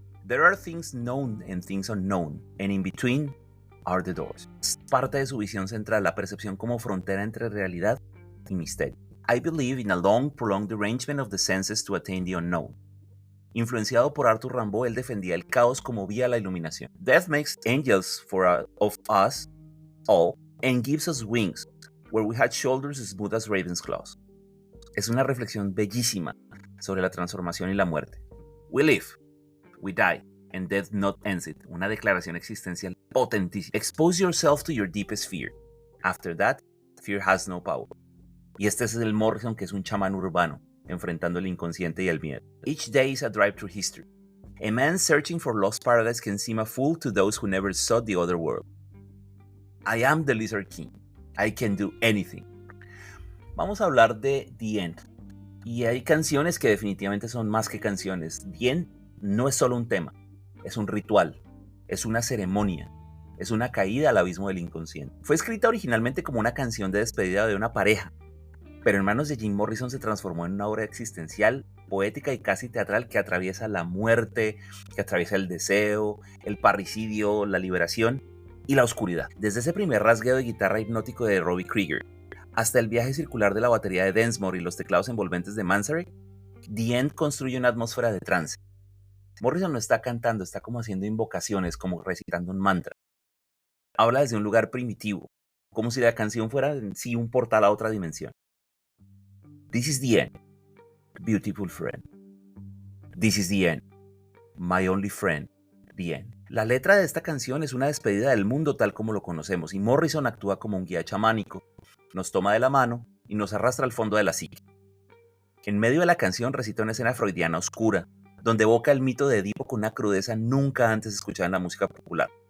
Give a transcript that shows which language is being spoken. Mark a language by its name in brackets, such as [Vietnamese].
[English] There are things known and things unknown, and in between are the doors. [Spanish] Es parte de su visión central, la percepción como frontera entre realidad y misterio. [English] I believe in a long, prolonged arrangement of the senses to attain the unknown. [Spanish] Influenciado por Arthur Rimbaud, él defendía el caos como vía a la iluminación. [English] Death makes angels of us all and gives us wings, where we had shoulders as smooth as raven's claws. [Spanish] Es una reflexión bellísima sobre la transformación y la muerte. [English] We live, we die, and death not ends it. [Spanish] Una declaración existencial potentísima. [English] Expose yourself to your deepest fear. After that, fear has no power. [Spanish] Y este es el Morrison, que es un chamán urbano, enfrentando el inconsciente y el miedo. [English] Each day is a drive through history. A man searching for lost paradise can seem a fool to those who never saw the other world. I am the Lizard King. I can do anything. [Spanish] Vamos a hablar de The End. Y hay canciones que definitivamente son más que canciones. The End no es solo un tema, es un ritual, es una ceremonia, es una caída al abismo del inconsciente. Fue escrita originalmente como una canción de despedida de una pareja, pero en manos de Jim Morrison se transformó en una obra existencial, poética y casi teatral que atraviesa la muerte, que atraviesa el deseo, el parricidio, la liberación y la oscuridad. Desde ese primer rasgueo de guitarra hipnótico de Robbie Krieger hasta el viaje circular de la batería de Densmore y los teclados envolventes de Manzarek, The End construye una atmósfera de trance. Morrison no está cantando, está como haciendo invocaciones, como recitando un mantra. Habla desde un lugar primitivo, como si la canción fuera en sí un portal a otra dimensión. [English] This is the end, beautiful friend. This is the end, my only friend, the end. [Spanish] La letra de esta canción es una despedida del mundo tal como lo conocemos, y Morrison actúa como un guía chamánico, nos toma de la mano y nos arrastra al fondo de la psique. En medio de la canción recita una escena freudiana oscura, donde evoca el mito de Edipo con una crudeza nunca antes escuchada en la música popular.